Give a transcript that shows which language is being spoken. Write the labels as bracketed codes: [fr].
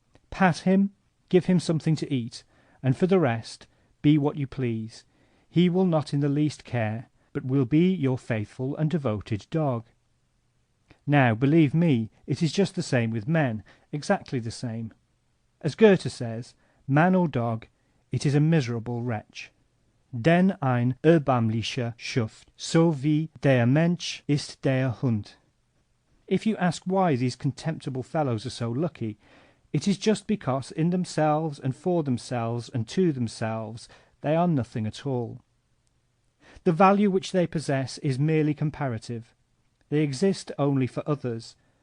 [en] Pat him, give him something to eat, and for the rest, be what you please. He will not in the least care, but will be your faithful and devoted dog. Now, believe me, it is just the same with men, exactly the same. As Goethe says, man or dog, it is a miserable wretch. [de] Denn ein erbärmlicher Schuft, so wie der Mensch ist der Hund. [en] If you ask why these contemptible fellows are so lucky, it is just because in themselves and for themselves and to themselves they are nothing at all. The value which they possess is merely comparative. They exist only for others.